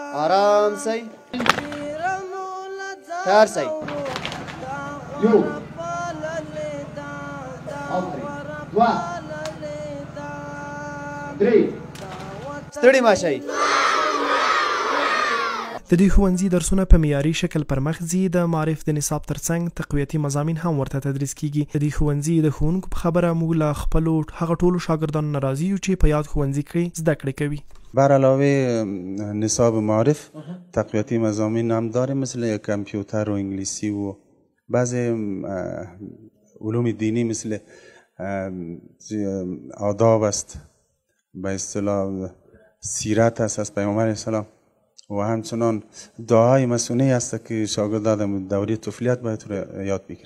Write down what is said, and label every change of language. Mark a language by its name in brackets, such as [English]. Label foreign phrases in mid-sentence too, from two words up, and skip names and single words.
[Pashto] آرام سئ تیار سئ یو دوه درې ستړي مه شئ. د دې ښوونځي درسونه په معیاري شکل پر مخ ځي. د معارف د نصاب ترڅنګ تقویتي مضامین هم ورته تدریس کیږي. د دې ښوونځي د ښوونکو په خبره موږ له خپلو هغه ټولو شاګردانو نه راضي یو چې په یاد ښوونځي کې زده کړې کوي. [Persian] بر علاوه نصاب معارف تقویتی مضامین هم داریم مثل کامپیوتر و انگلیسی و بعضی علوم دینی مثل آداب است به اصطلاح سیرت است از پیامبر اسلام و همچنان دعای مسونه است که شاگردان دوره طفولیت باید یاد بگیره.